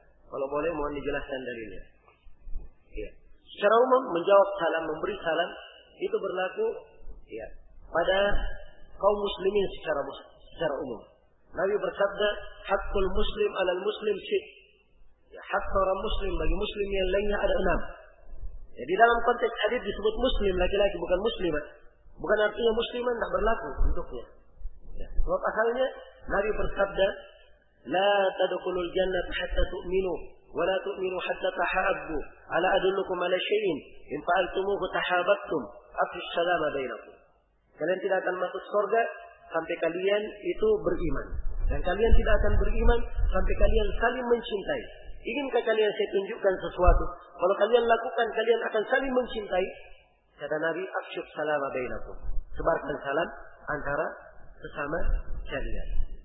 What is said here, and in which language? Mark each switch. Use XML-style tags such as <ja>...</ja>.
<id>Kalau boleh, mohon dijelaskan dalilnya. Ya. Secara umum, menjawab salam, memberi salam, itu berlaku ya, pada kaum muslimin secara umum. Nabi bersabda,</id> <ar>hakul muslim alal muslim sit.</ar> <id>Ya, hak orang muslim bagi muslim yang lainnya ada 6. Ya, di dalam konteks hadis disebut muslim, laki-laki bukan muslimah. Bukan artinya musliman tidak berlaku untuknya. Ya. Sebab asalnya, Nabi bersabda,</id> <ar>لا تدخل الجنة حتى تؤمنوا ولا تؤمنوا حتى تحابوا على أدلكم على شيء إن فعلتموه تحابتم أفي السلام بينكم.</ar> <id>Kalian tidak akan masuk surga sampai kalian itu beriman. Dan kalian tidak akan beriman sampai kalian saling mencintai. Inginkah kalian saya tunjukkan sesuatu? Kalau kalian lakukan, kalian akan saling mencintai. Kata Nabi,</id> <ar>afsyu salama bainakum.</ar> <id>Sebarkan salam antara sesama kalian.</id>